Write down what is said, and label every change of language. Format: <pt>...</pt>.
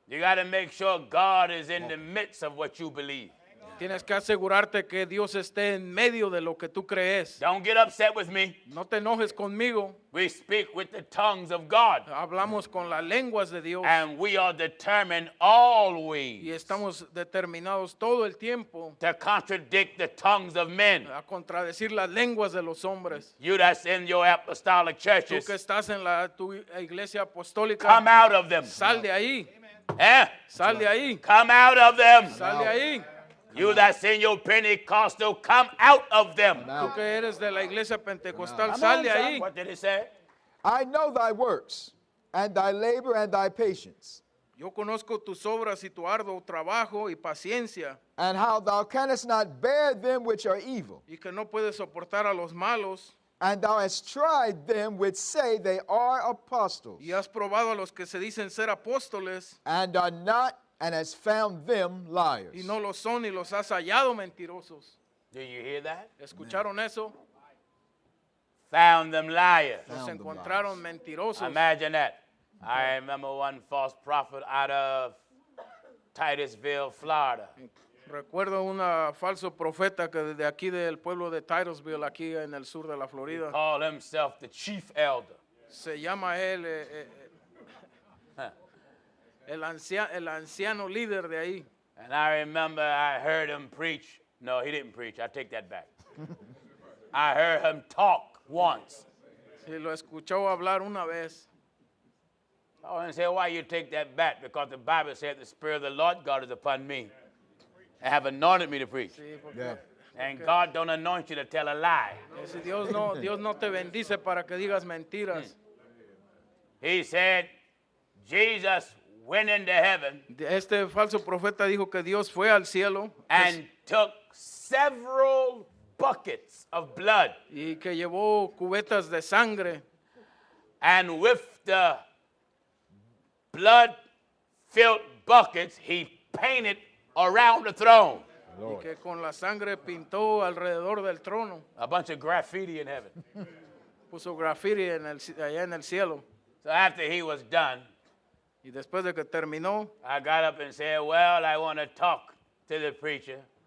<en>You got to make sure God is in the midst of what you believe.</en> <es>Tienes que asegurarte que Dios esté en medio de lo que tú crees.</es> <en>Don't get upset with me.</en> <es>No te enojes conmigo.</es> <en>We speak with the tongues of God,</en> <es>Hablamos con las lenguas de Dios</es> <en>and we are determined always</en> <es>y estamos determinados todo el tiempo</es> <en>to contradict the tongues of men.</en> <es>a contradecir las lenguas de los hombres.</es> <en>You that's in your apostolic</en> <es>Tú</es> <en>churches,</en> <es>que estás en tu iglesia apostólica,</es> <en>come out of them.</en> <es>sal de ahí, Eh? sal de ahí,</es> <en>Come out of them.</en> <es>sal de ahí.</es> <en>You that's in your Pentecostal, come out of them.</en> <es>Tú que eres de la iglesia pentecostal, sal de ahí.</es> <en>What did he say? I know thy works, and thy labor, and thy patience,</en> <es>Yo conozco tus obras y tu arduo trabajo y paciencia,</es> <en>and how thou canst not bear them which are evil.</en> <es>y que no puedes soportar a los malos,</es> <en>And thou hast tried them which say they are apostles,</en> <es>y has probado a los que se dicen ser apóstoles,</es> <en>and are not, and hast found them liars.</en> <es>y no lo son, y los has hallado mentirosos.</es> <en>Do you hear that?</en> <es>¿Escucharon eso?</es> <en>Found them liars.</en> <es>Los</es> <en>Found them</en> <es>encontraron mentirosos.</es> <en>Imagine that. I remember one false prophet out of Titusville, Florida.</en> <es>Recuerdo un falso profeta que desde aquí del pueblo de Titusville, aquí en el sur de la Florida,</es> <en>Called himself the chief elder.</en> <es>se llama él el anciano líder de ahí.</es> <en>And I remember I heard him preach. No, he didn't preach. I take that back. I heard him talk once.</en> <es>Y lo escuchó hablar una vez.</es> <en>Oh, and say, why you take that back? Because the Bible said the Spirit of the Lord God is upon me and have anointed me to preach.</en> <es>Sí, porque</es> <en>Yeah. And God don't anoint you to tell a lie.</en> <es>si Dios no te bendice para que digas mentiras.</es> <en>He said, Jesus went into heaven</en> <es>Este falso profeta dijo que Dios fue al cielo</es> <en>and took several buckets of blood,</en> <es>y que llevó cubetas de sangre,</es> <en>and with the blood-filled buckets, he painted around the throne.</en> <es>y que con la sangre pintó alrededor del trono.</es> <en>A bunch of graffiti in heaven.</en> <es>Puso graffiti allá en el cielo.</es> <en>So after he was done,</en> <es>Y después de que terminó,</es> <en>I got up and said, well, I want to talk to the preacher,</en>